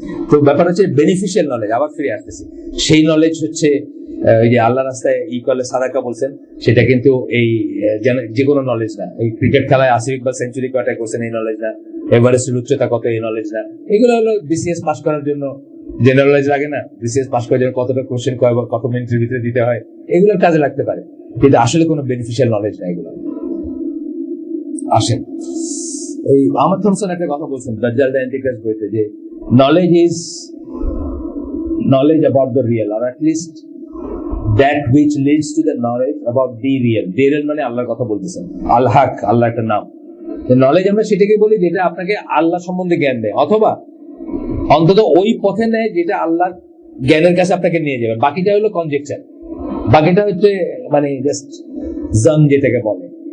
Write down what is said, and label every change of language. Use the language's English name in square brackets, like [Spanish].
[Bangla] তো ব্যাপার হচ্ছে বেনিফিশিয়াল নলেজ। আবার ফিরে আসতেছি, সেই নলেজ হচ্ছে ওই যে আল্লাহ রাস্তায় করলে সাদাকা বলছেন, সেটা কিন্তু এই যে কোনো নলেজ না। এই ক্রিকেট খেলায় আসিফ ইকবাল সেঞ্চুরি কয়টা করছেন এই নলেজ না, এভারেস্টের উচ্চতা কত এই নলেজ না। এগুলো হলো বিসিএস পাস করার জন্য যে নলেজ লাগে না, বিসিএস পাস করার জন্য কতটা কোশ্চেন কত মিনিটের ভিতরে দিতে হয়, এগুলোর কাজে লাগতে পারে, কিন্তু আসলে কোনো বেনিফিশিয়াল নলেজ না এগুলো। আসেন, এই আহমদ থমসন একটা কথা বলছেন দাজ্জাল দ্য অ্যান্টিক্রাইস্ট বইতে, যে knowledge is [English] knowledge about the real, or at least that which leads to the knowledge about the real. The real [Bangla] মানে আল্লাহর কথা বলতেছেন, আল হক, আল্লাহ একটা নাম। নলেজ আমরা সেটাকে বলি যেটা আপনাকে আল্লাহ সম্বন্ধে জ্ঞান দেয়, অথবা অন্তত ওই পথে নেয় যেটা আল্লাহর জ্ঞানের কাছে আপনাকে নিয়ে যাবে। বাকিটা হলো কনজেকচার, বাকিটা হচ্ছে মানে জাস্ট জন যেটাকে বলে।